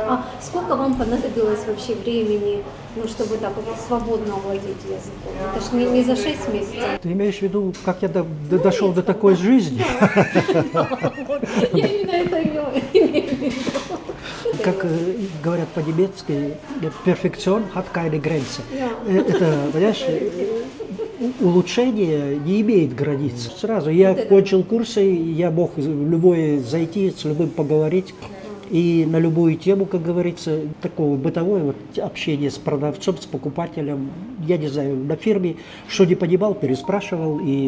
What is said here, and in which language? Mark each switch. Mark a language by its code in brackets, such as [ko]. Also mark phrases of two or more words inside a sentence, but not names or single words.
[ru] А сколько вам понадобилось вообще времени, ну, чтобы так вот свободно овладеть языком? Это ж не за 6 месяцев. Ты имеешь в виду, как я дошел до такой жизни? Я именно это имею в виду. Как говорят по-немецки, перфекцион [de] hat keine Grenze. [ru] Это, понимаешь, улучшение не имеет границ. Сразу я кончил курсы, я мог в любое зайти, с любым поговорить. И на любую тему, как говорится, такого бытовое вот общение с продавцом, с покупателем, я не знаю, на фирме, что не понимал, переспрашивал и...